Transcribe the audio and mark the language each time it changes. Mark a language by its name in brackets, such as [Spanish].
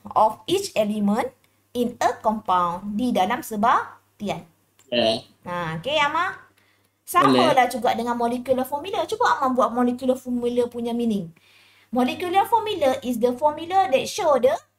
[English] Of each element in a compound. [Malay] Di dalam sebatian. Okay, Ama. Sama lah juga dengan molecular formula. Cuba Ama buat molecular formula punya meaning. [English] Molecular formula is the formula that show the